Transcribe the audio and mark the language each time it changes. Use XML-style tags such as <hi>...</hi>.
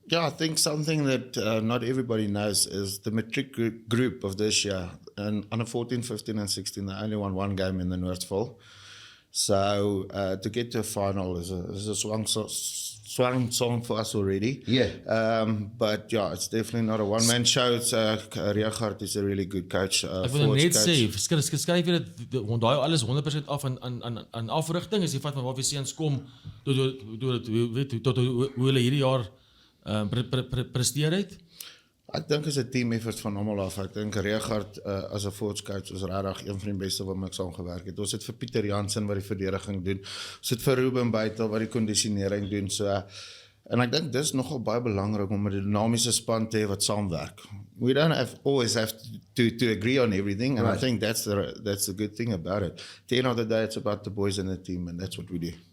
<en>Yeah, I think something that not everybody knows is the matric group of this year. And under 14, 15 and 16, they only won 1 game in the Noordvaal. So to get to a final is a swan song for us already. Yeah. But yeah, it's definitely not a one-man show. It's Riachard is a really good coach.</en> <af>Ek wil net sê, skryf jy dit, daai alles 100% af aan afrigting, as jy vat van waar die seuns kom, tot hoe hulle hierdie jaar presteer het? Ek dink is 'n team effort van almal af. Ek dink Riachard as 'n forwards coach is regtig een van die beste wat ek saam gewerk het. Ons het vir Pieter Jansen wat die verdediging doen. Ons het vir Ruben Buitel wat die kondisionering doen. So En ek dink dis nogal baie belangrik om 'n dinamiese span te hê wat saamwerk.</af> <en>We don't always have to agree on everything, and I think that's the good thing about it. At the end of the day, it's about the boys in the team, and that's what we do.</en>